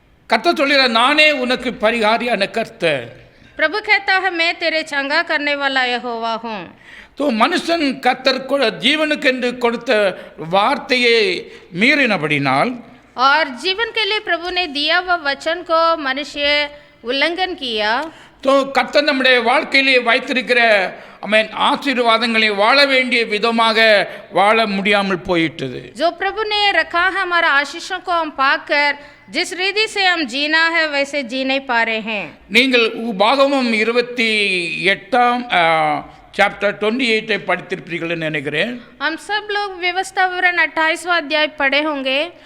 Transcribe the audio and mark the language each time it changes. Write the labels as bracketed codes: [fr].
[ta] கர்த்தர் சொல்கிறார், நானே உனக்கு பரிகாரியான கர்த்தர். [hi] प्रभु कहता है, मैं तेरे चंगा करने वाला यहोवा हूँ। [ta] तो மனுஷன் கர்த்தர் ஜீவனுக்கென்று கொடுத்த வார்த்தையை மீறினபடினால் [hi] और जीवन के लिए प्रभु ने दिया हुआ वचन को मनुष्य उल्लंघन किया, [ta] கர்த்தர் நம்முடைய வாழ்க்கையிலே வைத்திருக்கிற ஆசீர்வாதங்களை வாழ வேண்டிய விதமாக வாழ முடியாமல் போயிட்டது. [hi] जो प्रभु ने रखा है हमारा आशीषों को हम पाकर जिस रीति से हम जीना है वैसे जी नहीं पा रहे हैं. [ta] நீங்கள் உபாகமம் 28 சாப்டர் 28 படித்திருப்பீர்கள் நினைக்கிறேன். [hi] हम सब लोग व्यवस्था विवरण 28वां अध्याय पढ़े होंगे.